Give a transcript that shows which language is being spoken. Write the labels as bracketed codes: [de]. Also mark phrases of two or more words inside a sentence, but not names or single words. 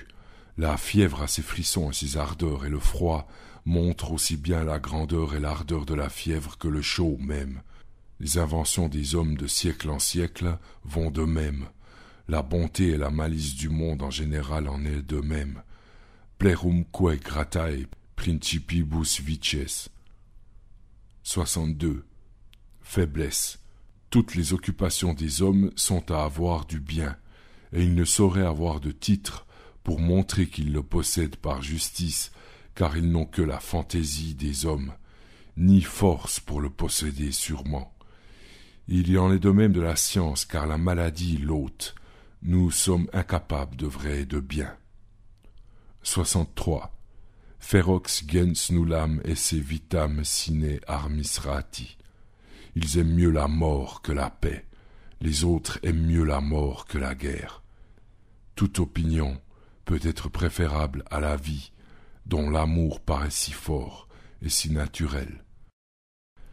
[fr] La fièvre a ses frissons et ses ardeurs, et le froid montre aussi bien la grandeur et l'ardeur de la fièvre que le chaud même. Les inventions des hommes de siècle en siècle vont de même. La bonté et la malice du monde en général en est de même. [la] Plerumque gratae principibus vices. [fr] 62. Faiblesse. Toutes les occupations des hommes sont à avoir du bien, et ils ne sauraient avoir de titre pour montrer qu'ils le possèdent par justice, car ils n'ont que la fantaisie des hommes, ni force pour le posséder sûrement. Il y en est de même de la science, car la maladie l'ôte. Nous sommes incapables de vrai et de bien. 63. [la] Ferox gens nullam esse vitam sine armis rati. [fr] Ils aiment mieux la mort que la paix. Les autres aiment mieux la mort que la guerre. Toute opinion peut être préférable à la vie, dont l'amour paraît si fort et si naturel. 64.